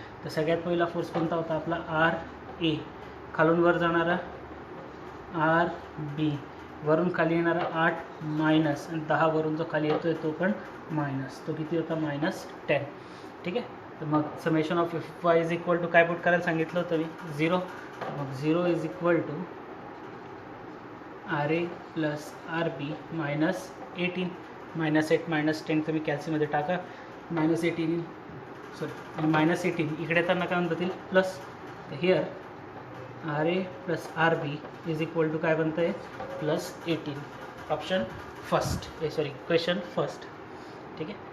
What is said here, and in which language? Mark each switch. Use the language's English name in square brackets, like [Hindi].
[Marathi] तर सगळ्यात पहिला फोर्स कोणता होता आपला, आर ए. खालून वर जाणारा आर बी, वरून खाली येणारा 8 मायनस, आणि 10 वरून जो खाली येतो आहे तो पण मायनस. तो किती होता, -10. ठीक आहे. तर मग [English] summation of F Y is equal to [Marathi] काय पुट करायला सांगितलं होतं मी, 0. [English] मग 0 is equal to R A plus R B minus 18. [Marathi] -8 -10 तुम्ही कॅल्सीमध्ये टाका, -18 सॉरी -18 इकडे येताना काय म्हणता येईल, प्लस. [English] तर here R A plus R B is equal to [Marathi] काय बनतं आहे, [English] +18. Option first, sorry question first. [Marathi] ठीक आहे.